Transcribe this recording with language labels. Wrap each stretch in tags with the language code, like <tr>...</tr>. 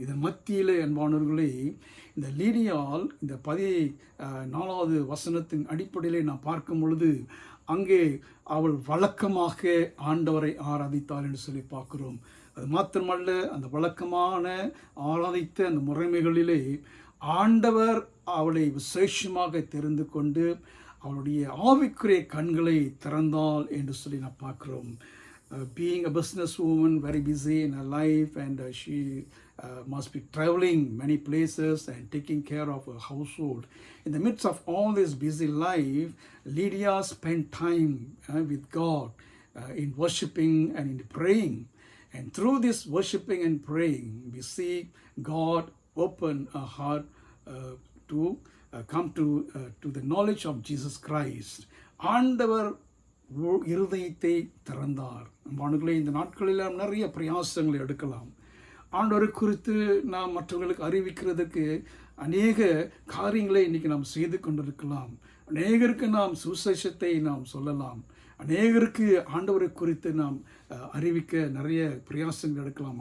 <ta>இதன் மத்தியிலே அன்பானவர்களே, இந்த லீடியால் இந்த 14வது வசனத்தின் அடிப்படையிலே நான் பார்க்கும் பொழுது அங்கே அவள் வழக்கமாக ஆண்டவரை ஆராதித்தாள் என்று சொல்லி பார்க்கிறோம். அது மாத்திரமல்ல, அந்த வழக்கமான ஆராதித்த அந்த முறைமைகளிலே ஆண்டவர் அவளை விசேஷமாக தெரிந்து கொண்டு அவளுடைய ஆவிக்குரிய கண்களை திறந்தாள் என்று சொல்லி நான் பார்க்கிறோம்.</ta> <en>Being a business woman, very busy in her life, and she must be traveling many places and taking care of her household. In the midst of all this busy life, Lydia spent time with God in worshiping and in praying. And through this worshiping and praying, we see God open her heart to come to the knowledge of Jesus Christ.</en> <ta>ஆண்டவர் இருதயத்தை திறந்தார். அன்பானவர்களே, இந்த நாட்களில் நிறைய பிரயாசங்களை எடுக்கலாம். ஆண்டவரை குறித்து நாம் மற்றவர்களுக்கு அறிவிக்கிறதுக்கு அநேக காரியங்களை இன்றைக்கி நாம் செய்து கொண்டிருக்கலாம். அநேகருக்கு நாம் சுவிசேஷத்தை நாம் சொல்லலாம். அநேகருக்கு ஆண்டவரை குறித்து நாம் அறிவிக்க நிறைய பிரயாசங்கள் எடுக்கலாம்.</ta>